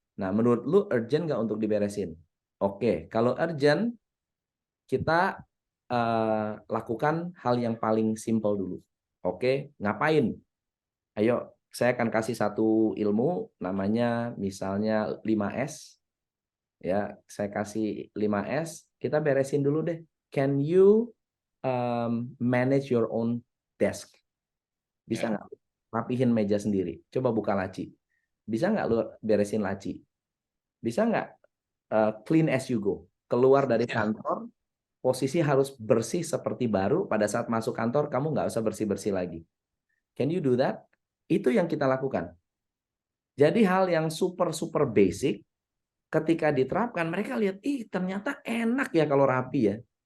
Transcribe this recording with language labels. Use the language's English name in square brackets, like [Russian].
[Indonesian] Nah, menurut lu urgent nggak untuk diberesin? Oke, kalau urgent, kita lakukan hal yang paling simple dulu. Oke, ngapain? Ayo, saya akan kasih satu ilmu, namanya misalnya 5S. Ya, saya kasih 5S, kita beresin dulu deh. [English] Can you manage your own desk? [Indonesian] Bisa Ya. nggak rapihin meja sendiri? Coba buka laci. Bisa nggak lu beresin laci? Bisa nggak [English] clean as you go? [Indonesian] Keluar dari Ya. kantor, posisi harus bersih seperti baru. Pada saat masuk kantor, kamu nggak usah bersih-bersih lagi. [English] Can you do that? [Indonesian] Itu yang kita lakukan. Jadi hal yang super-super basic, ketika diterapkan, mereka lihat, ih ternyata enak ya kalau rapi ya.